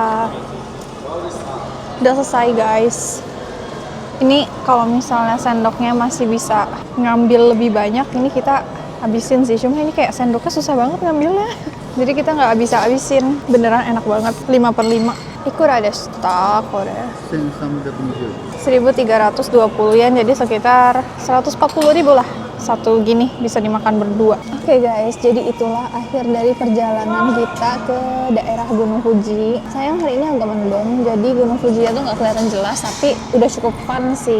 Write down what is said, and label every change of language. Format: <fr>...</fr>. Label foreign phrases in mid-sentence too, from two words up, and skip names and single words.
<id>Udah selesai guys. Ini kalau misalnya sendoknya masih bisa ngambil lebih banyak, ini kita habisin sih. Cuma ini kayak sendoknya susah banget ngambilnya. Jadi kita nggak bisa habisin. Beneran enak banget. 5/5.</id> <ja>いくらでした、これ.</ja> <id>1.320 yen, jadi sekitar 140.000 lah. Satu gini bisa dimakan berdua. Oke guys, jadi itulah akhir dari perjalanan kita ke daerah Gunung Fuji. Sayang hari ini agak mendung, jadi Gunung Fuji itu nggak kelihatan jelas, tapi udah cukup fun sih.</id>